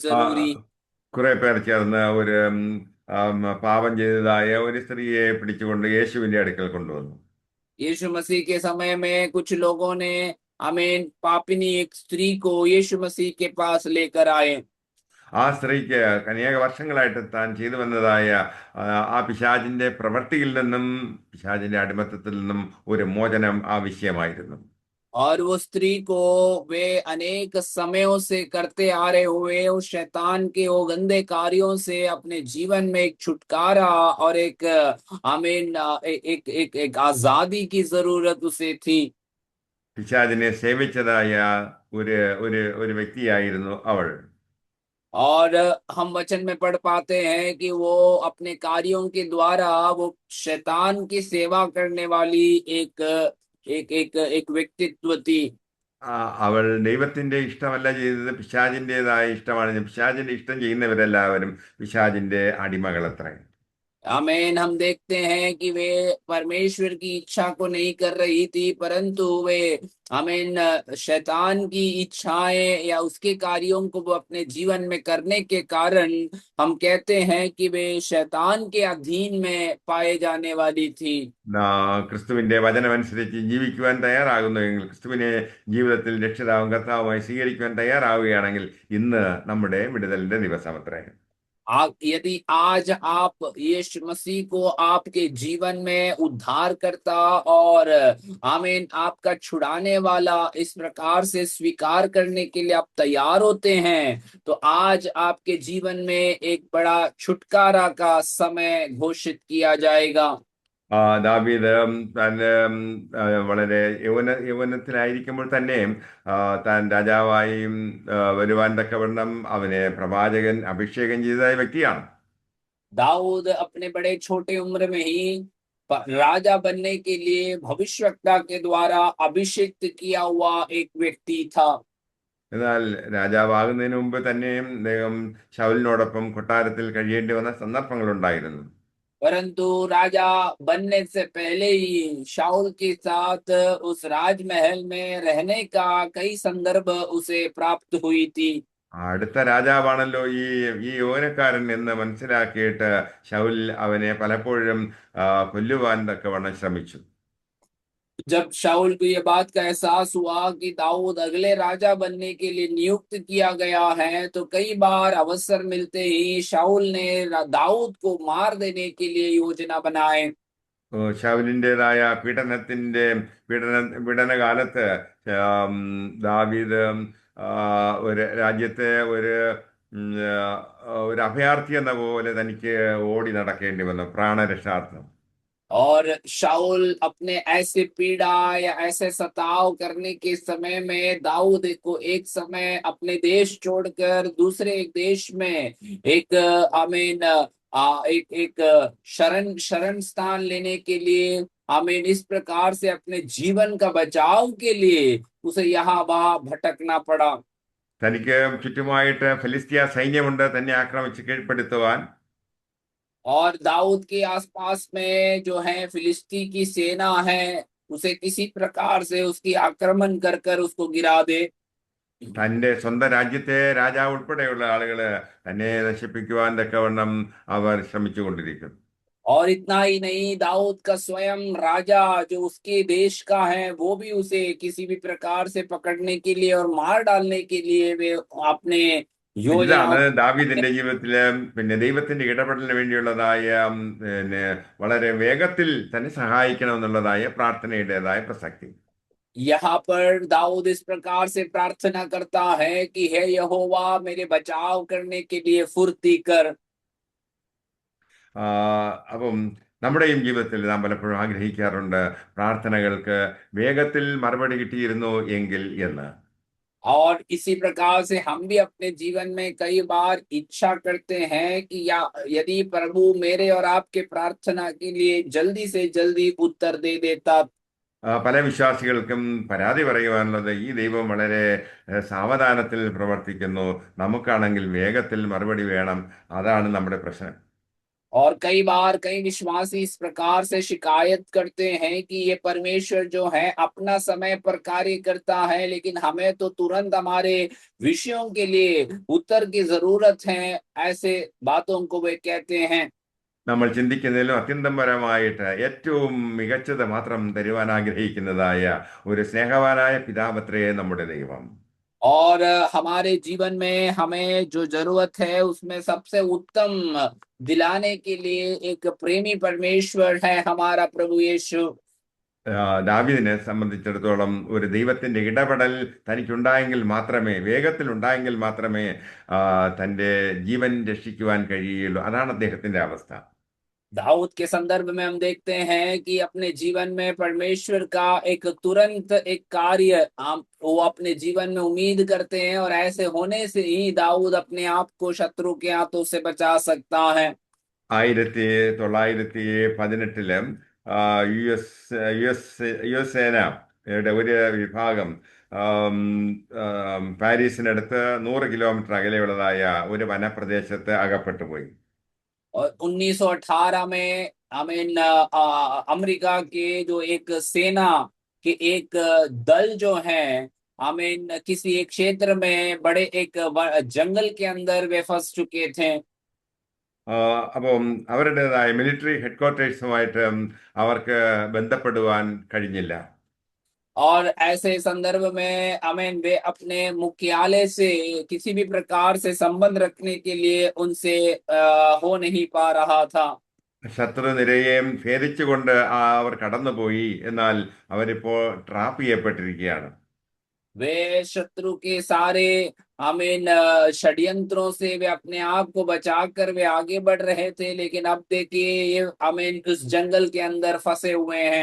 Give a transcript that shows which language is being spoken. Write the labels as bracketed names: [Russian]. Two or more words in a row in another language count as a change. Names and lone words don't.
[Hindi] ആ, जरूरी। [Malayalam] കുറെ പേർ ചേർന്ന് ഒരു പാപം ചെയ്തതായ ഒരു സ്ത്രീയെ പിടിച്ചുകൊണ്ട് യേശുവിന്റെ അടുക്കൽ കൊണ്ടുവന്നു. [Hindi] यीशु मसीह के समय में कुछ लोगों ने आमीन पापिनी एक स्त्री को यीशु मसीह के पास लेकर आए। [Malayalam] ആ സ്ത്രീക്ക് അനേക വർഷങ്ങളായിട്ട് താൻ ചെയ്തു വന്നതായ ആ പിശാചിന്റെ പ്രവൃത്തിയിൽ നിന്നും, പിശാചിന്റെ അടിമത്തത്തിൽ നിന്നും ഒരു മോചനം ആവശ്യമായിരുന്നു. [Hindi] और वो स्त्री को वे अनेक समयों से करते आ रहे हुए उस शैतान के वो गंदे कार्यों से अपने जीवन में एक छुटकारा और एक आमीन एक आजादी की जरूरत उसे थी। [Malayalam] പിശാചിനെ സേവിച്ചതായ ഒരു ഒരു ഒരു വ്യക്തിയായിരുന്നു അവൾ. [Hindi] और हम वचन में पढ़ पाते हैं कि वो अपने कार्यों के द्वारा वो शैतान की सेवा करने वाली एक एक एक एक व्यक्तित्व थी। [Malayalam] അവൾ ദൈവത്തിന്റെ ഇഷ്ടമല്ല ചെയ്തത്, പിശാചിൻ്റെതായ ഇഷ്ടമാണ്. പിശാചിന്റെ ഇഷ്ടം ചെയ്യുന്നവരെല്ലാവരും പിശാചിന്റെ അടിമകളത്രേ. [Hindi] आमीन। हम देखते हैं कि वे परमेश्वर की इच्छा को नहीं कर रही थी, परंतु वे आमीन शैतान की इच्छाएं या उसके कार्यों को वो अपने जीवन में करने के कारण हम कहते हैं कि वे शैतान के अधीन में पाए जाने वाली थी। [Malayalam] ക്രിസ്തുവിന്റെ വചനമനുസരിച്ച് ജീവിക്കുവാൻ തയ്യാറാകുന്നുവെങ്കിൽ, ക്രിസ്തുവിനെ ജീവിതത്തിൽ രക്ഷിതാവും കർത്താവുമായി സ്വീകരിക്കുവാൻ തയ്യാറാവുകയാണെങ്കിൽ, ഇന്ന് നമ്മുടെ വിടുതലിന്റെ ദിവസമത്രേ. [Hindi] यदि आज आप यीशु मसीह को आपके जीवन में उद्धारकर्ता और आमीन आपका छुड़ाने वाला इस प्रकार से स्वीकार करने के लिए आप तैयार होते हैं, तो आज आपके जीवन में एक बड़ा छुटकारा का समय घोषित किया जाएगा। [Malayalam] ദാവീദ് തന്റെ വളരെ യൗവനത്തിലായിരിക്കുമ്പോൾ തന്നെ താൻ രാജാവായി വരുവാൻ തക്കവണ്ണം അവനെ പ്രവാചകൻ അഭിഷേകം ചെയ്തതായ വ്യക്തിയാണ്. [Hindi] दाऊद अपने बड़े छोटे उम्र में ही राजा बनने के लिए भविष्यवक्ता के द्वारा अभिषेक किया हुआ एक व्यक्ति था। [Malayalam] എന്നാൽ രാജാവാകുന്നതിന് മുമ്പ് തന്നെയും അദ്ദേഹം ശൗലിനോടൊപ്പം കൊട്ടാരത്തിൽ കഴിയേണ്ടി വന്ന സന്ദർഭങ്ങളുണ്ടായിരുന്നു. [Hindi] परंतु राजा बनने से पहले ही शाऊल के साथ उस राजमहल में रहने का कई संदर्भ उसे प्राप्त हुई थी। [Malayalam] അടുത്ത രാജാവാണല്ലോ ഈ യൗവനക്കാരൻ എന്ന് മനസ്സിലാക്കിയിട്ട് ശൗൽ അവനെ പലപ്പോഴും കൊല്ലുവാൻ തക്കവണ്ണം ശ്രമിച്ചു. [Hindi] जब शाऊल को यह बात का एहसास हुआ कि दाऊद अगले राजा बनने के लिए नियुक्त किया गया है, तो कई बार अवसर मिलते ही शाऊल ने दाऊद को मार देने के लिए योजना बनाए। [Malayalam] ശൗലിൻ്റെതായ പീഡനകാലത്ത് ആം, ദാവീദ് ആ, ഒരു രാജ്യത്തെ ഉം, ഒരു അഭയാർത്ഥി എന്ന പോലെ തനിക്ക് ഓടി നടക്കേണ്ടി വന്നു പ്രാണരക്ഷാർത്ഥം. [Hindi] और शाऊल अपने ऐसे पीड़ा या ऐसे सताव करने के समय में दाऊद को एक समय अपने देश छोड़कर दूसरे एक देश में एक आमीन एक एक शरण स्थान लेने के लिए आमीन इस प्रकार से अपने जीवन का बचाव के लिए उसे यहाँ वहां भटकना पड़ा। [Malayalam] തനിക്ക് ചുറ്റുമായിട്ട് ഫിലിസ്തീയ സൈന്യമുണ്ട് തന്നെ ആക്രമിച്ച് കീഴ്പ്പെടുത്തുവാൻ. [Hindi] और दाऊद के आसपास में जो है फिलिस्ती की सेना है, उसे किसी प्रकार से उसकी आक्रमण कर कर उसको गिरा दे। [Malayalam] തൻ്റെ സ്വന്തം രാജ്യത്തെ രാജാവ് ഉൾപ്പെടെയുള്ള ആളുകള് തന്നെ നശിപ്പിക്കുവാൻ തക്കവണ്ണം അവർ ശ്രമിച്ചുകൊണ്ടിരിക്കുന്നു. [Hindi] और इतना ही नहीं, दाऊद का स्वयं राजा जो उसके देश का है, वो भी उसे किसी भी प्रकार से पकड़ने के लिए और मार डालने के लिए वे अपने योजनाओं। [Malayalam] ഇതാണ് ദാവീദിന്റെ ജീവിതത്തില് പിന്നെ ദൈവത്തിന്റെ ഇടപെടലിന് വേണ്ടിയുള്ളതായ പിന്നെ വളരെ വേഗത്തിൽ തന്നെ സഹായിക്കണമെന്നുള്ളതായ പ്രാർത്ഥനയുടേതായ പ്രസക്തി. [Hindi] यहाँ पर दाऊद इस प्रकार से प्रार्थना करता है कि हे यहोवा, मेरे बचाव करने के लिए फुर्ती कर। [Malayalam] അപ്പം നമ്മുടെയും ജീവിതത്തിൽ നാം പലപ്പോഴും ആഗ്രഹിക്കാറുണ്ട് പ്രാർത്ഥനകൾക്ക് വേഗത്തിൽ മറുപടി കിട്ടിയിരുന്നു എങ്കിൽ എന്ന്. [Hindi] और इसी प्रकार से हम भी अपने जीवन में कई बार इच्छा करते हैं कि या यदि प्रभु मेरे और आपके प्रार्थना के लिए जल्दी से जल्दी उत्तर दे देता। [Malayalam] പല വിശ്വാസികൾക്കും പരാതി പറയുവാനുള്ളത് ഈ ദൈവം വളരെ സാവധാനത്തിൽ പ്രവർത്തിക്കുന്നു, നമുക്കാണെങ്കിൽ വേഗത്തിൽ മറുപടി വേണം, അതാണ് നമ്മുടെ പ്രശ്നം. [Hindi] और कई बार कई विश्वासी इस प्रकार से शिकायत करते हैं कि ये परमेश्वर जो है अपना समय पर कार्य करता है, लेकिन हमें तो तुरंत हमारे विषयों के लिए उत्तर की जरूरत है, ऐसे बातों को वे कहते हैं। [Malayalam] നമ്മൾ ചിന്തിക്കുന്നതിലും അത്യന്തം പരമായിട്ട് ഏറ്റവും മികച്ചത് മാത്രം തരുവാൻ ആഗ്രഹിക്കുന്നതായ ഒരു സ്നേഹവാനായ പിതാവത്രേ നമ്മുടെ ദൈവം. [Hindi] और हमारे जीवन में हमें जो जरूरत है उसमें सबसे उत्तम दिलाने के लिए एक प्रेमी परमेश्वर है हमारा प्रभु यीशु। [Malayalam] ദാവീദിനെ സംബന്ധിച്ചിടത്തോളം ഒരു ദൈവത്തിന്റെ ഇടപെടൽ തനിക്കുണ്ടായെങ്കിൽ മാത്രമേ, വേഗത്തിൽ ഉണ്ടായെങ്കിൽ മാത്രമേ തൻ്റെ ജീവൻ രക്ഷിക്കുവാൻ കഴിയുള്ളൂ. അതാണ് അദ്ദേഹത്തിന്റെ അവസ്ഥ. [Hindi] दाऊद के संदर्भ में हम देखते हैं कि अपने जीवन में परमेश्वर का एक तुरंत एक कार्य वो अपने जीवन में उम्मीद करते हैं, और ऐसे होने से ही दाऊद अपने आप को शत्रु के हाथों से बचा सकता है। [Malayalam] 1918 യു എസ് യു എസ് യു എസ് സേനയുടെ ഒരു വിഭാഗം പാരീസിനടുത്ത് 100 കിലോമീറ്റർ അകലെയുള്ളതായ ഒരു വനപ്രദേശത്ത് अगപ്പെട്ടു പോയി. [Hindi] और 1918 में अमीन अमेरिका के जो एक सेना के एक दल जो है अमीन किसी एक क्षेत्र में बड़े एक जंगल के अंदर वे फंस चुके थे। [Malayalam] അപ്പം അവരുടേതായ [English] military headquarters-ുമായിട്ട് [Malayalam] അവർക്ക് ബന്ധപ്പെടുവാൻ കഴിഞ്ഞില്ല. [Hindi] और ऐसे संदर्भ में अमीन वे अपने मुख्यालय से किसी भी प्रकार से संबंध रखने के लिए उनसे हो नहीं पा रहा था। [Malayalam] ശത്രുനിരയെയും ഭേദിച്ചുകൊണ്ട് അവർ കടന്നുപോയി. എന്നാൽ അവരിപ്പോൾ ട്രാപ്പ് ചെയ്യപ്പെട്ടിരിക്കുകയാണ്. [Hindi] वे शत्रु के सारे आमीन षड्यंत्रों से वे अपने आप को बचाकर वे आगे बढ़ रहे थे, लेकिन अब देखिए ये आमीन उस जंगल के अंदर फंसे हुए हैं।